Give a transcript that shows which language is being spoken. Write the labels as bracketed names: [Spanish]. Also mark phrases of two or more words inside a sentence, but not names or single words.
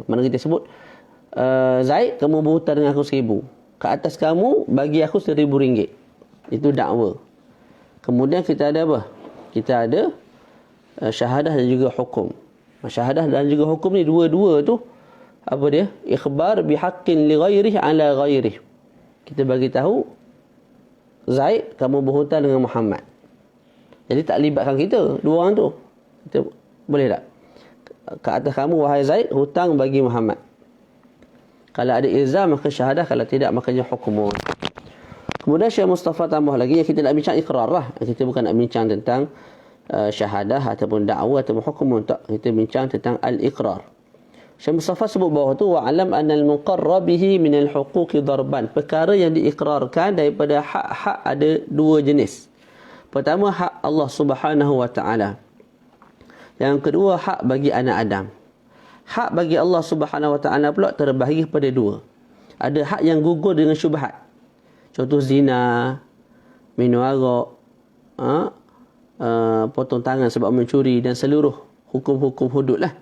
[Malay] Mana kita sebut, Zaid, kamu berhutang dengan aku 1000. Ke atas kamu bagi aku RM1000. Itu dakwa. Kemudian kita ada apa? Kita ada syahadah dan juga hukum. Syahadah dan juga hukum ni dua-dua tu apa dia? [Arabic] إخبار بحق لغيره على غيره. [Malay] Kita bagi tahu Zaid, kamu berhutang dengan Muhammad. Jadi tak libatkan kita, dua orang tu. Kita boleh tak? Ke atas kamu wahai Zaid, hutang bagi Muhammad. Kalau ada ilzam maka syahadah, kalau tidak makanya hukumun. Kemudian Syekh Mustafa tambah lagi, yang kita nak bincang ikrar lah. Kita bukan nak bincang tentang syahadah ataupun dakwa ataupun hukumun, tak. Kita bincang tentang al-iqrar. Syekh Mustafa sebut bawah tu, [Arabic] واعلم أن المقر به من الحقوق ضربان. [Malay] Perkara yang diikrarkan daripada hak-hak ada dua jenis. Pertama, hak Allah [Arabic] سبحانه وتعالى. [Malay] Yang kedua, hak bagi anak Adam. Hak bagi Allah [Arabic] سبحانه وتعالى [Malay] pula terbahagi kepada dua. Ada hak yang gugur dengan syubhat. Contoh zina, minum arak, potong tangan sebab mencuri dan seluruh hukum-hukum hudud lah.